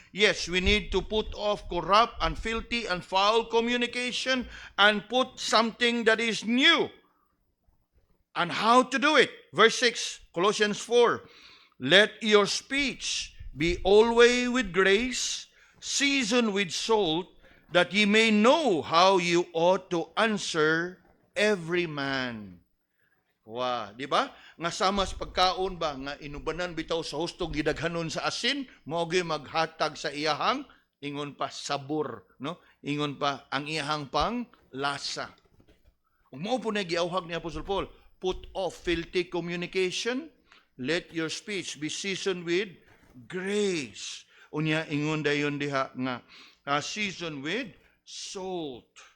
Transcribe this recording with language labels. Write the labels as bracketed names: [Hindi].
[English] Yes, we need to put off corrupt and filthy and foul communication and put something that is new. And how to do it? Verse 6, Colossians 4. Let your speech be always with grace, seasoned with salt, that ye may know how you ought to answer every man. [Cebuano] Wow, di ba? Nga sama sa pagkaon ba nga inubanan bitaw sa hustong gidaghanon sa asin, mao gyud maghatag sa iyahang ingon pa sabor, no? Ingon pa ang iyahang pang lasa. Ug mao po na giawhag ni Apostle Paul, put off filthy communication, let your speech be seasoned with grace. Unya ingon dayon diha nga seasoned with salt.